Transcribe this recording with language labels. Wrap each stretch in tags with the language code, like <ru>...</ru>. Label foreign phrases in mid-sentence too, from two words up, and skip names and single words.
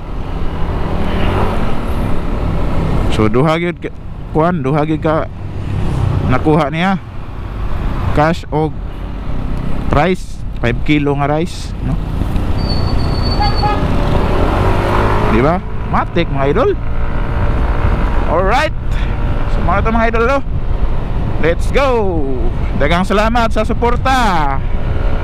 <ceb>So duha gyud kuan, duha gyud ka nakuha niya cash og rice, 5 kilo nga rice, no? Di ba? Matik mga idol. Alright, so mga idol, no?</ceb> <en>Let's go.</en> <ceb>Daghang salamat sa suporta.</ceb>